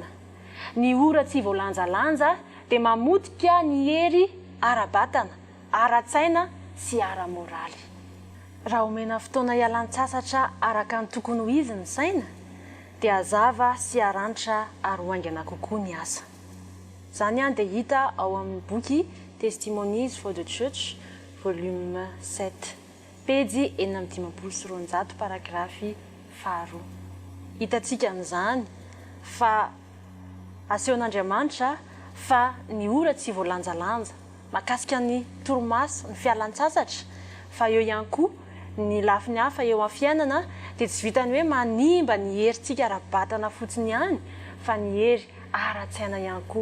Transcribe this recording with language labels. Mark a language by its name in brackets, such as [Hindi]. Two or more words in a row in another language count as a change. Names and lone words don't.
[Malagasy] Ny ora tsy voalanjalanja dia mamotika ny hery ara-batana, ara-tsaina sy ara-moraly. Raha omena fotoana ialan-tsasatra araka ny tokony ho izy ny saina, dia hazava sy haranitra ary hoaingana kokoa ny asa. Izany dia hita ao amin'ny boky Testimonies for the Church, volume 7, pejy 429, paragrafy 2. Hitantsika an'izany fa asehon'Andriamanitra fa ny ora tsy voalanjalanja mahakasika ny torimaso, ny fialan-tsasatra, fa eo ihany koa ny lafiny hafa eo amin'ny fiainana dia tsy vitany hoe manimba ny herintsika ara-batana fotsiny ihany, fa ny hery ara-tsaina ihany koa.